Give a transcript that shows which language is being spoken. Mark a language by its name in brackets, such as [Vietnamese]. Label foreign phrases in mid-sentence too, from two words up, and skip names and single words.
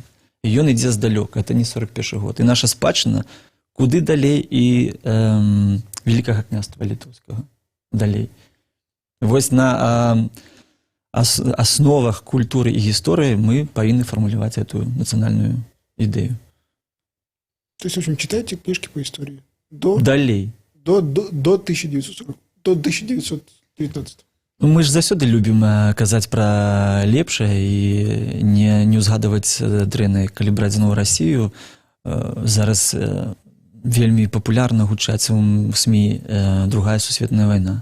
[Belarusian] І ён ідзе здалёка. Это не 41 год. І наша спадчына куды далей і Великага княства Літоўскага далей. Вось на асновах культуры і гісторыі мы павінны фармуляваць эту нацыянальную ідэю. [Russian] То есть, в общем, читайте книжки по истории. [Belarusian] Далей. До 1940, до 1919. Ну, мы ж заўсёды любім казаць пра лепшае і не узгадваць дрэннае. Калі браць зноў Расію, зараз вельмі папулярна гучаць у СМІ другая сусветная вайна.